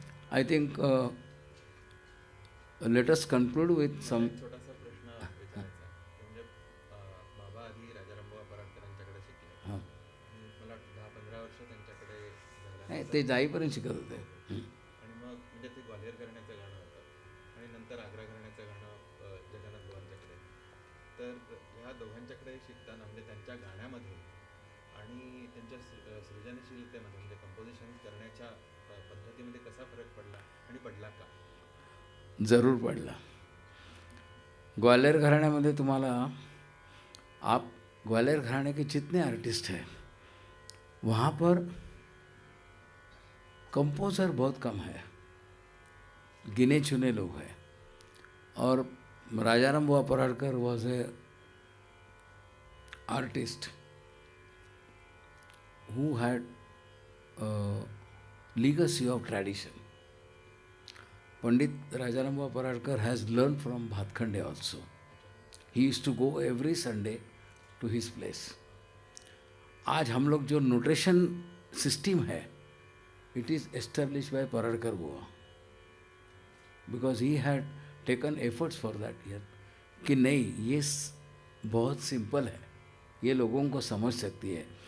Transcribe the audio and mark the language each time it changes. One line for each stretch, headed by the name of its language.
English: I think let us conclude with some.
Marathi: छोटासा प्रश्न विचारायचा म्हणजे बाबा आधी राजारामबाबा पराडकरांच्याकडे शिकले. हां, मला वाटतं 10-15 वर्ष त्यांच्याकडे नाही ते जाईपर्यंत शिकत होते. आणि मग म्हणजे ते ग्वाल्हेर घराण्याचं गाणं होतं आणि नंतर आग्रा घराण्याचं गाणं जगन्नाथ बुवांच्याकडे. तर ह्या दोघांच्याकडे शिकताना म्हणजे त्यांच्या गाण्यामध्ये आणि त्यांच्या सृजनशीलतेमध्ये म्हणजे कंपोजिशन करण्याच्या पद्धतीमध्ये कसा फरक पडला आणि पडला का? जरूर पडला. ग्वालियर घराण्यामध्ये तुम्हाला
Hindi: आप ग्वालियर घराने के जितने आर्टिस्ट हैं वहाँ पर कंपोज़र बहुत कम है, गिने चुने लोग हैं.
English: और Rajaram Bua Paradkar was a artist who had a legacy of tradition. Pandit Rajaram Bua Paradkar has learned from Bhatkhande also. He used to go every Sunday to his place.
Hindi: आज हम लोग जो नोटेशन सिस्टम है,
English: it is established by Paradkar Bua, because he had taken efforts for that year
Hindi: कि नहीं ये बहुत simple है, ये लोगों को समझ सकती है.